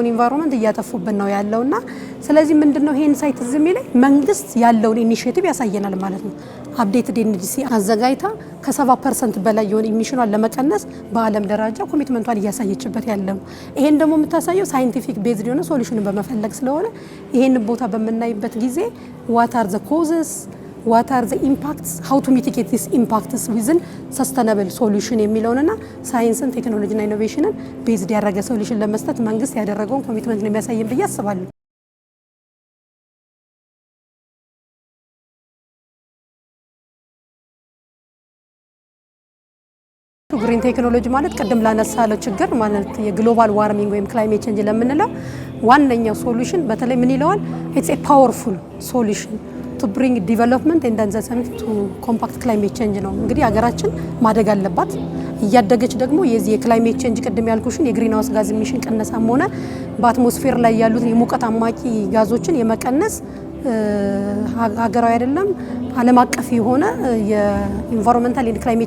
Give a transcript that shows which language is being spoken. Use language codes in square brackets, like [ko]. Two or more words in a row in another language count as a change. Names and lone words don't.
[am] ኢንቫይሮንመንት እያጠፉብን ነው ያለውና ስለዚህ ምንድነው ይሄን ሳይት ዝም ይለኝ መንግስት ያለውን ኢኒሺዬቲቭ ያሳየናል ማለት ነው። [en] updated NDC [am] አዘጋጅታ ከ70% በላይ የሆነ ኢሚሽኗን ለመቀነስ በአለም ደረጃ ኮሚትመንቷን እያሳየችበት ያለው ይሄን ደግሞ የምታሳየው [en] scientific based [am] የሆነ ሶሉሽንን በመፈለግ ስለሆነ ይሄን ቦታ በመናይበት ጊዜ [en] what are the causes, what are the impacts, how to mitigate these impacts within sustainable solution [am] የሚለውንና ሳይንስን ቴክኖሎጂና ኢኖቬሽንን ቤዝድ ያደረገ ሶሉሽን ለመስጠት መንግስት ያደረገውን ኮሚትመንት ነው የሚያሳየን ብዬ አስባለሁ። [en] green technology [am] ማለት ቀደም ላነሳለው ችግር ማለት [en] global warming [am] ወይም [en] climate change [am] ለምንለው ዋነኛው ሶሉሽን በተለይ ምን ይለዋል? [en] it's a powerful solution to bring development and then to compact climate change [am] ነው። እንግዲህ ሀገራችን ማደግ አለባት። እያደገች ደግሞ የዚህ [en] climate change [am] ቀደም ያልኩሽን [en] greenhouse gas emission [am] ቀነሳም ሆነ በአትሞስፌር ላይ ያሉትን የሙቀት አማቂ ጋዞችን የመቀነስ ሀገራዊ አይደለም ዓለም አቀፍ የሆነ [en] environmental and climate